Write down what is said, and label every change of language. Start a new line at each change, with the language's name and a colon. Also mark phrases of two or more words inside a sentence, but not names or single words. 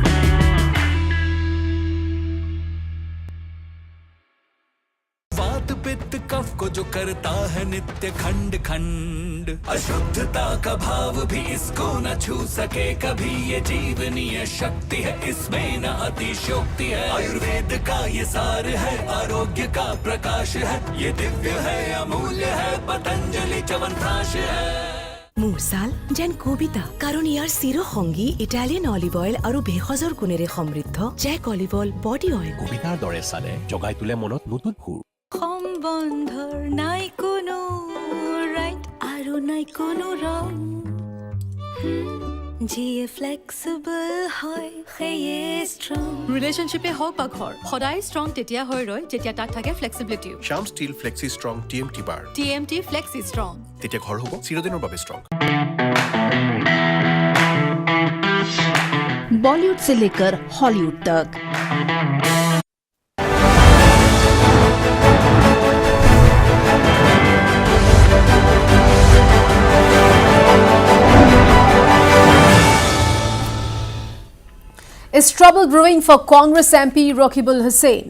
Hindi: पित्त कफ को जो करता है नित्य खंड खंड, अशुद्धता का भाव भी इसको न छू सके कभी। ये जीवनीय शक्ति है, इसमें न अतिशयोक्ति है। आयुर्वेद का ये सार है, आरोग्य का प्रकाश है। ये दिव्य है, अमूल्य है, पतंजलि च्यवनप्राश है।
Assamese: মুরসাল যেন কবিতা, কারণ ইয়াৰ চিৰ সংগী
English: Italian olive oil
Assamese: আৰু ভেষজৰ গুণেৰে সমৃদ্ধ জেক অলিভ অইল বডি অইল। কবিতাৰ দৰে চালে জগাই তোলে মনত নতুন সুৰ। সম্বন্ধৰ নাই কোনো ৰাইট আৰু নাই কোনো ৰং, যিয়ে ফ্লেক্সিবল হয় সেয়ে ষ্ট্ৰং। ৰিলেশ্যনশ্বিপে হওক বা ঘৰ, সদায় ষ্ট্ৰং তেতিয়া হৈ ৰয় যেতিয়া তাত থাকে ফ্লেক্সিবিলিটি। শ্যাম ষ্টীল ফ্লেক্সি ষ্ট্ৰং TMT বাৰ। TMT ফ্লেক্সি ষ্ট্ৰং, তেতিয়া ঘৰ হ'ব চিৰদিনৰ বাবে ষ্ট্ৰং।
Hindi: बॉलीवुड से लेकर हॉलीवुड तक
English: Is trouble brewing for Congress MP Rockybul Hussain?